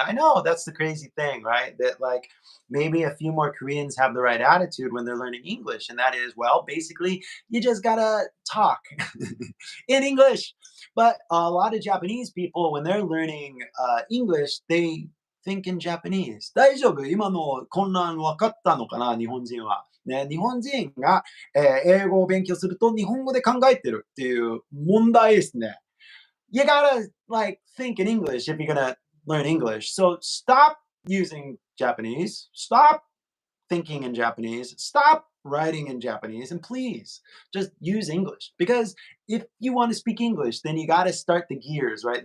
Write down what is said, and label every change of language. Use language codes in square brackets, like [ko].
[en] I know that's the crazy thing, right? That like maybe a few more Koreans have the right attitude when they're learning English, and that is, well, basically, you just gotta talk in English. But a lot of Japanese people, when they're learning English, they think in Japanese. [ja] 大丈夫今の混乱分かったのかな日本人は。ね、日本人が英語を勉強すると日本語で考えてるっていう問題ですね。 [en] You gotta like think in English if you're gonna learn English. So stop using Japanese. Stop thinking in Japanese. Stop writing in Japanese, and please just use English. Because if you want to speak English, then you got to start the gears, right?